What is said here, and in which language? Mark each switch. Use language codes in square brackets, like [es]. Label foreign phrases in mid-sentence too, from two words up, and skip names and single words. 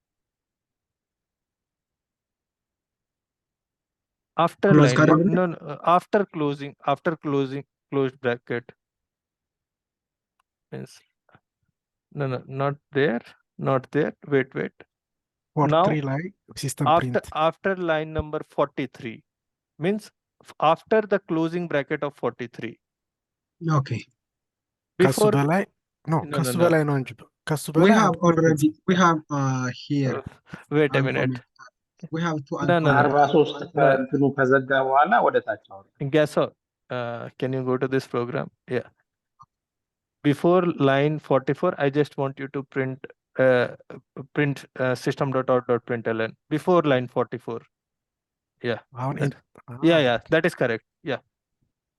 [en] After Close line no, after closing closed bracket means no, not there, wait. 43 now [am] ላይ [en] system print after line number 43 means after the closing bracket of 43. Okay. [am] ከሱ [en] Before [am] በላይ ኖ [en] no, [am] ከሱ [en] no. [am] በላይ ነው እንጂ ከሱ [en] We [am] በላይ [en] have already, we have here. Wait a minute. We have two. No. [am] 43 ከእንትኑ ከዘጋ በኋላ ወደ ታች አወጣ። [en] Guess what? Can you go to this program? Yeah. Before line 44, I just want you to print system.out.println before line 44. Yeah. [am] አሁን [en] Yeah, that is correct. Yeah.